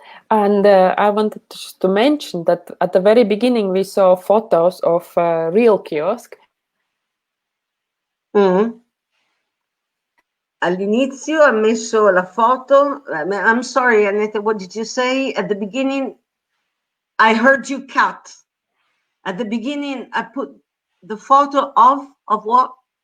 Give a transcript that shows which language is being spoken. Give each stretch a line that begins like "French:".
English: And I wanted to mention that at the very beginning we saw photos of a real kiosk.
Italian: All'inizio ha messo la foto.
English: I'm sorry, Anete, what did you say? At the beginning, I heard you cut. At the beginning, I put the photo of what?